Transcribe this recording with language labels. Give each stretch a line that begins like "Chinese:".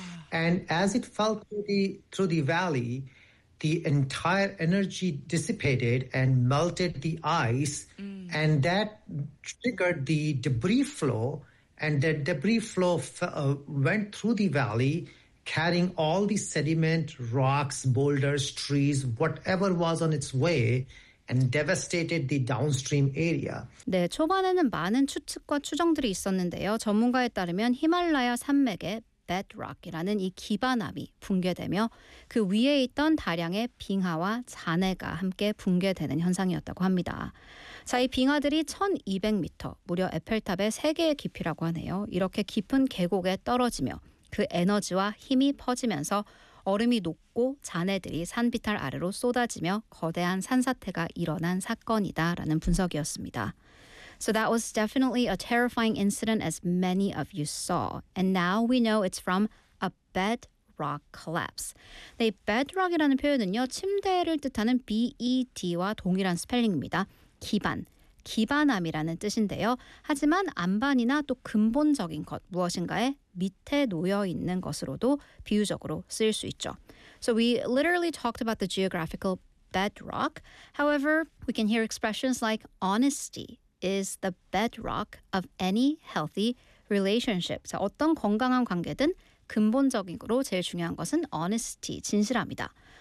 English: And as it fell through the valley, the entire energy dissipated and melted the ice and that triggered the debris flow. And that debris flow went through the valley, carrying all the sediment, rocks, boulders, trees, whatever was on its way, and devastated the downstream area.
Korean: 네, 초반에는 많은 추측과 추정들이 있었는데요. 전문가에 따르면 히말라야 산맥의 bedrock이라는 이 기반암이 붕괴되며 그 위에 있던 다량의 빙하와 잔해가 함께 붕괴되는 현상이었다고 합니다. 자, 이 빙하들이 1200m, 무려 에펠탑의 3개의 깊이라고 하네요. 이렇게 깊은 계곡에 떨어지며 그 에너지와 힘이 퍼지면서 얼음이 녹고 잔해들이 산비탈 아래로 쏟아지며 거대한 산사태가 일어난 사건이다라는 분석이었습니다.
English: So that was definitely a terrifying incident as many of you saw. And now we know it's from a bedrock collapse.
Korean: 네, bedrock이라는 표현은요, 침대를 뜻하는 BED와 동일한 스펠링입니다. 기반, 기반암이라는 뜻인데요. 하지만 안반이나 또 근본적인 것, 무엇인가에 밑에 놓여 있는 것으로도 비유적으로 쓰일 수 있죠.
English: So we literally talked about the geographical bedrock. However, we can hear expressions like honesty is the bedrock of any healthy relationship.
Korean: 자, 어떤 건강한 관계든 근본적으로 제일 중요한 것은 honesty, 진실함이다.